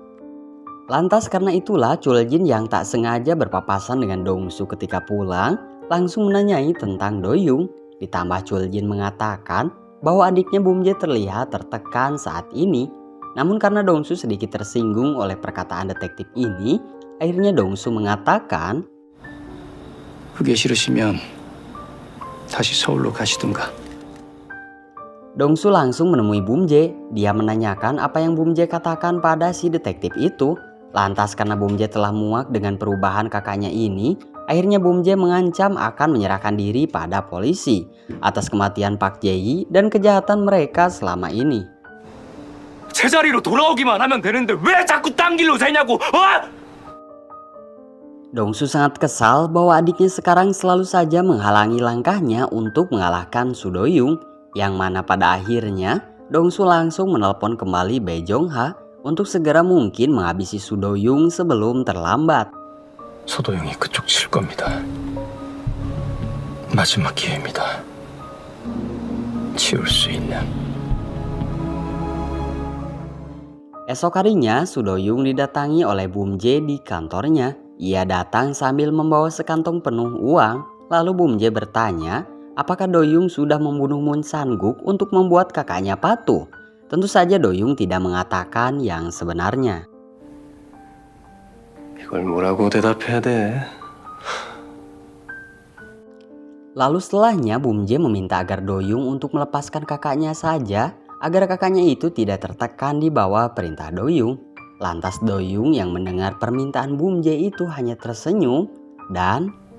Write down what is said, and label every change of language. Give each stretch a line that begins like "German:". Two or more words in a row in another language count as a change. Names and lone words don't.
Indonesian: Lantas karena itulah Chul Jin yang tak sengaja berpapasan dengan Dongsu ketika pulang langsung menanyai tentang Do Young. Ditambah Chul Jin mengatakan bahwa adiknya Bum Jae terlihat tertekan saat ini. Namun karena Dongsu sedikit tersinggung oleh perkataan detektif ini, akhirnya Dongsu mengatakan,
Korean: 그게 싫으시면 다시 서울로 가시든가.
Indonesian: Dongsu langsung menemui Bum Jae. Dia menanyakan apa yang Bum Jae katakan pada si detektif itu. Lantas karena Bum Jae telah muak dengan perubahan kakaknya ini, akhirnya Bum Jae mengancam akan menyerahkan diri pada polisi atas kematian Park Jae-hee dan kejahatan mereka selama ini.
Korean: 제자리로 돌아오기만 하면 되는데 왜 자꾸 딴 길로 새냐고.
Indonesian: Dongsu sangat kesal bahwa adiknya sekarang selalu saja menghalangi langkahnya untuk mengalahkan Su Do Young. Yang mana pada akhirnya Dongsu langsung menelpon kembali Bae Jong Ha untuk segera mungkin menghabisi Su Do Young sebelum terlambat.
Korean: 소도영이 그쪽 칠 겁니다. 마지막 기회입니다. 치울 수 있는.
Indonesian: Esok harinya Su Do Young didatangi oleh Bum Jae di kantornya. Ia datang sambil membawa sekantong penuh uang. Lalu Bum Jae bertanya apakah Do Young sudah membunuh Moon San-guk untuk membuat kakaknya patuh. Tentu saja Do Young tidak mengatakan yang sebenarnya.
Korean: 이걸 뭐라고 대답해야 돼?
Indonesian: Lalu setelahnya Bum Jae meminta agar Do Young untuk melepaskan kakaknya saja agar kakaknya itu tidak tertekan di bawah perintah Do Young. Lantas Do Young yang mendengar permintaan Bum Jae itu hanya tersenyum dan